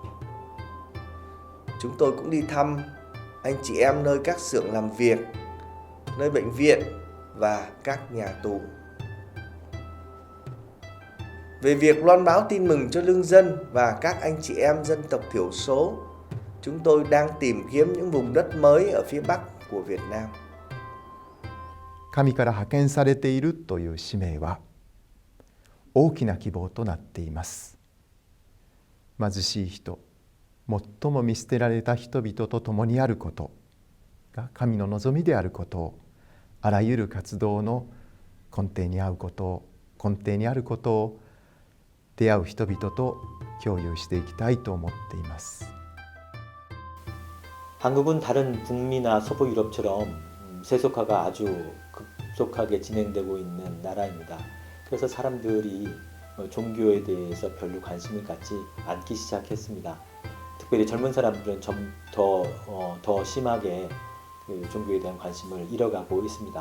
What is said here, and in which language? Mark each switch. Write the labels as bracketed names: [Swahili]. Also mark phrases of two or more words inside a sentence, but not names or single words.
[Vietnamese] Chúng tôi cũng đi thăm anh chị em nơi các xưởng làm việc, nơi bệnh viện và các nhà tù. Về việc loan báo tin mừng cho lương dân và các anh chị em dân tộc thiểu số, chúng tôi đang tìm kiếm những vùng đất mới ở phía Bắc của Việt Nam. [Japanese] 神から派遣されているという使命は大きな希望となっています。貧しい人、最も見捨てられた人々と共にあることが神の望みであることを、あらゆる活動の根底にあることを出会う人々と共有していきたいと思っています。 [Korean] 한국은 다른 북미나 서부 유럽처럼 세속화가 아주 급속하게 진행되고 있는 나라입니다. 그래서 사람들이 종교에 대해서 별로 관심을 갖지 않기 시작했습니다. 특별히 젊은 사람들은 좀 더 심하게 그 종교에 대한 관심을 잃어가고 있습니다.